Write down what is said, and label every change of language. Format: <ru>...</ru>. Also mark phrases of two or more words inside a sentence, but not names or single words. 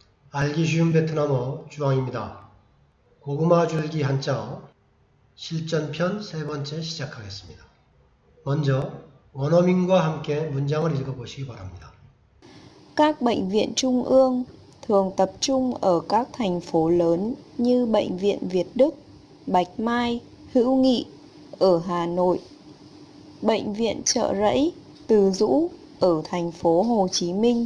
<ko>알기 쉬운 베트남어 주황입니다. 고구마 줄기 한자어 실전편 세 번째 시작하겠습니다. 먼저 원어민과 함께 문장을 읽어보시기 바랍니다.</ko> <vi>Các bệnh viện trung ương thường tập trung ở các thành phố lớn như Bệnh viện Việt Đức, Bạch Mai, Hữu Nghị ở Hà Nội, Bệnh viện Chợ Rẫy, Từ Dũ ở thành phố Hồ Chí Minh.</vi>